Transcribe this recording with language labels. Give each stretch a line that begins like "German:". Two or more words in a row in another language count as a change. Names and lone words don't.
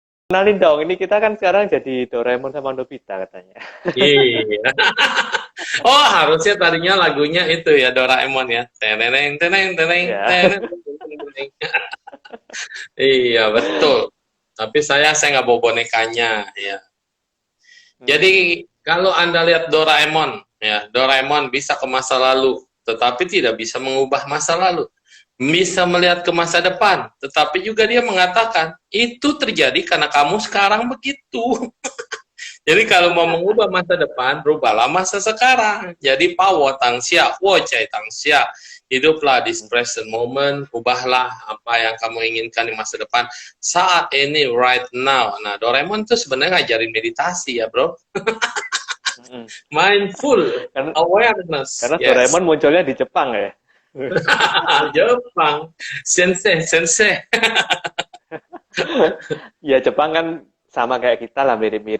Indonesian: Kenalin dong, ini kita kan sekarang jadi Doraemon sama Nobita katanya. Iya. Oh, harusnya tadinya lagunya itu ya Doraemon ya. Teneng teneng teneng Ya. teneng. Teneng. Iya, betul. Tapi saya nggak bawa bonekanya ya. Mm-mm. Jadi kalau Anda lihat Doraemon, ya, Doraemon bisa ke masa lalu, tetapi tidak bisa mengubah masa lalu. Bisa melihat ke masa depan, tetapi juga dia mengatakan, itu terjadi karena kamu sekarang begitu. Jadi kalau mau mengubah masa depan, rubahlah masa sekarang. Jadi pawo tangsia, wo cai tangsia. Hiduplah di
English: present moment,
Indonesian: ubahlah apa yang kamu inginkan di masa depan saat ini,
English: right now.
Indonesian: Nah, Doraemon tuh sebenarnya ngajarin meditasi ya, bro. Mm-mm. Mindful Karena awareness, karena yes. Doraemon munculnya di Jepang ya. Jepang,
Japanese: sensei, sensei.
Indonesian: Ya Jepang kan sama kayak kita lah, mirip-mirip